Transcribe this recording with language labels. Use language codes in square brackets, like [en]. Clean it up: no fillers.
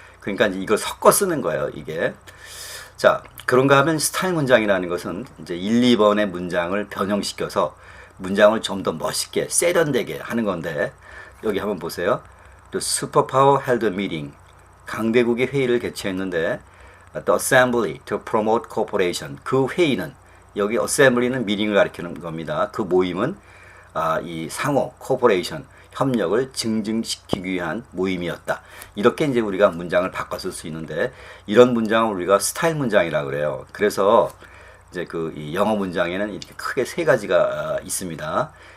[ko] 그러니까 이제 이걸 섞어 쓰는 거예요, 이게. 자, 그런가 하면 스타일 문장이라는 것은 이제 1, 2번의 문장을 변형시켜서 문장을 좀 더 멋있게 세련되게 하는 건데, 여기 한번 보세요. [en] The superpower held a meeting. [ko] 강대국이 회의를 개최했는데 [en] The assembly to promote cooperation. [ko] 그 회의는, 여기 assembly는 미팅을 가리키는 겁니다. 그 모임은 이 상호 cooperation, 협력을 증진시키기 위한 모임이었다. 이렇게 이제 우리가 문장을 바꿔 쓸 수 있는데, 이런 문장을 우리가 스타일 문장이라고 그래요. 그래서 이제 이 영어 문장에는 이렇게 크게 세 가지가 있습니다.